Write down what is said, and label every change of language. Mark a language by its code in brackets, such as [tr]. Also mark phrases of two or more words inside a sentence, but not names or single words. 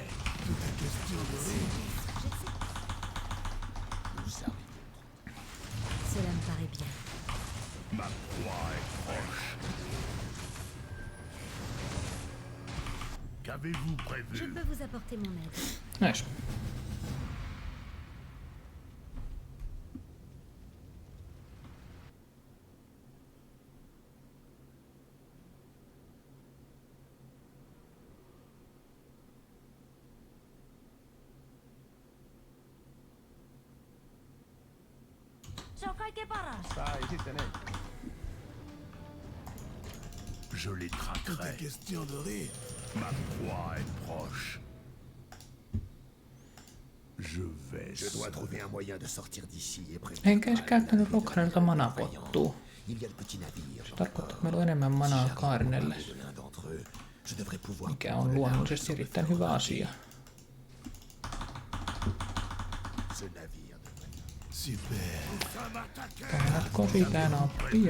[fr] Tout est question de rire. J'essaie. Nous arrivons. Cela me paraît bien. Ma proie est proche. Qu'avez-vous Je prévu? peux vous apporter mon aide. [fi] Näis. Se on kaikkein paras. [fr] Je les traquerai. Tout est question de rire. Ma proie est proche. Je vais. Je dois trouver un moyen de sortir d'ici et préparer. [fi] Enkä edes käyttänyt Rockhanilta manapottua. [fr] Il y a le petit navire. [fi] Se tarkoittaa, että meillä on enemmän manaa Kaarnelle, [fr] De l'un d'entre eux, je devrais pouvoir. [fi] mikä on luonnollisesti erittäin hyvä asia. [fr] Ce navire devrait. Super. [fi] Kannatko pitää nappia?